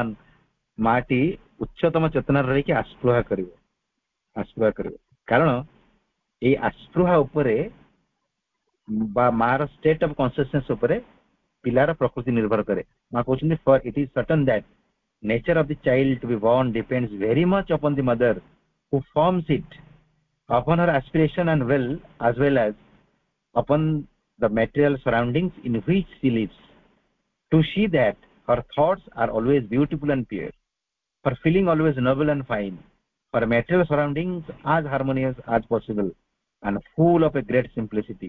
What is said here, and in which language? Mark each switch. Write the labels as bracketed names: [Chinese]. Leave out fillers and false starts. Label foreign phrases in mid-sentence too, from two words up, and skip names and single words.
[Odia] ମାଟି ଉଚ୍ଚତମ ଚେତନାରେ ରହିକି ଆସ୍ପୃହା କରିବ, ଆସ୍ପୃହା କରିବ। କାରଣ ଏଇ ଆସ୍ପୃହା ଉପରେ ବା ମାର [English] state of consciousness [Odia] ଉପରେ ପିଲାର ପ୍ରକୃତି ନିର୍ଭର କରେ। ମା କହୁଛନ୍ତି [English] For it is certain that nature of the child to be born depends very much upon the mother who forms it, upon her aspiration and will, as well as upon the material surroundings in which she lives, to see that her thoughts are always beautiful and pure, her feeling always noble and fine, her material surroundings as harmonious as possible and full of a great simplicity.